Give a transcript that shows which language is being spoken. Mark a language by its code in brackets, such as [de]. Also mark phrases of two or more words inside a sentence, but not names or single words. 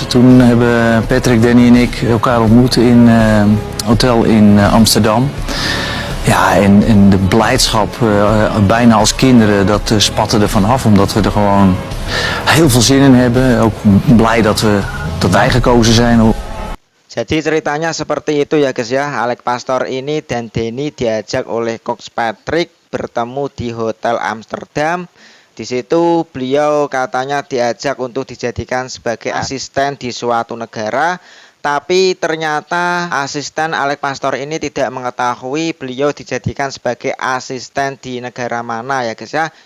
[nl] Toen hebben Patrick, Danny en ik elkaar ontmoet in een hotel in Amsterdam. Ja, en de blijdschap, bijna als kinderen, dat spatte er vanaf. Omdat we er gewoon heel veel zin in hebben. Ook blij dat wij gekozen zijn. [id] Jadi ceritanya seperti itu ya guys ya. Alex Pastoor ini dan Denny diajak oleh Coach Patrick bertemu di Hotel Amsterdam. Di situ beliau katanya diajak untuk dijadikan sebagai asisten di suatu negara. Tapi ternyata asisten Alex Pastoor ini tidak mengetahui beliau dijadikan sebagai asisten di negara mana ya guys ya.